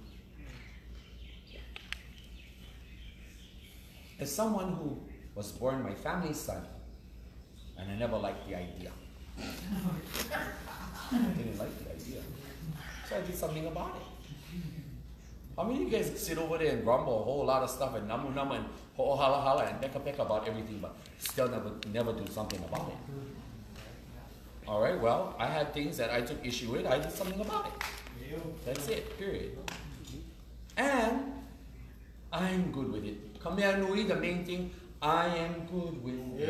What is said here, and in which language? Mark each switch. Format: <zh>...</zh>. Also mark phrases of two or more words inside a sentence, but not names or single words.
<en>As someone who was born my family's son, and I never liked the idea. I didn't like the idea. So I did something about it. How many of you guys sit over there and grumble a whole lot of stuff and</en> <haw>namu namu</haw> <en>and</en> <haw>ho hala hala</haw> <en>and</en> <haw>peka peka</haw> <en>about everything, but still never do something about it? Alright, well, I had things that I took issue with, I did something about it. That's it, period. And I'm good with it.</en> <haw>Kamea nui,</haw> <en>the main thing, I am good with it.</en>